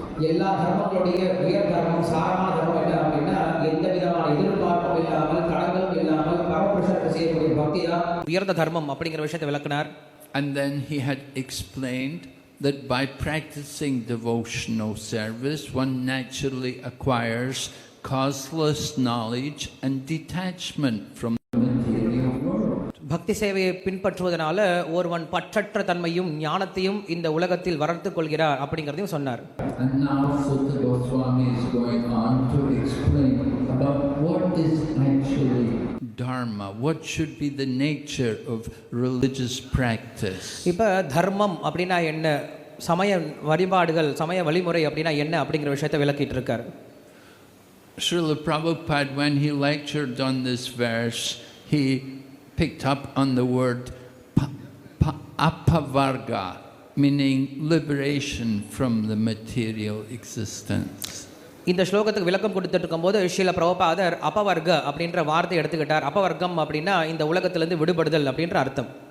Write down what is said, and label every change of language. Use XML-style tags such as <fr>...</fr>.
<ta>எல்லா தர்மங்களுடைய உயர் தர்மம் சாரமான தர்மம் என்ன அப்படின்னா எந்த விதமான எதிர்பார்ப்பும் இல்லாமல் தடங்களும் இல்லாமல் பரமபுருஷருக்கு செய்யக்கூடிய பக்தி தான் உயர்ந்த தர்மம் அப்படிங்கிற விஷயத்தை விளக்குனார்.</ta> <en>And then he had explained that by practicing devotional service one naturally acquires causeless knowledge and detachment from the material world.</en> <ta>பக்தி சேவையை பின்பற்றுவதனால ஒருவன் பற்றற்ற தன்மையும் ஞானத்தையும் இந்த உலகத்தில் வளர்த்துக் கொள்கிறார் அப்படிங்கறதையும் சொன்னார்.</ta> <en>And now Sutta Goswami is going on to explain about what is actually dharma, what should be the nature of religious practice.</en> <ta>இப்ப தர்மம் அப்படினா என்ன, சமய வழிபாடுகள் சமய வழிமுறை அப்படினா என்ன அப்படிங்கிற விஷயத்தை விளக்கிட்டு இருக்கார்.</ta> <en>Srila Prabhupada, when he lectured on this verse, he picked up on the word apavarga, meaning liberation from the material existence.</en> <ta>இந்த ஸ்லோகத்துக்கு விளக்கம் கொடுத்துட்டு இருக்கும்போது ஸ்ரீல பிரபுபாதர் அபவர்க அப்படின்ற வார்த்தை எடுத்துக்கிட்டார். அபவர்க்கம் அப்படின்னா இந்த உலகத்திலிருந்து விடுபடுதல் அப்படின்ற அர்த்தம்.</ta>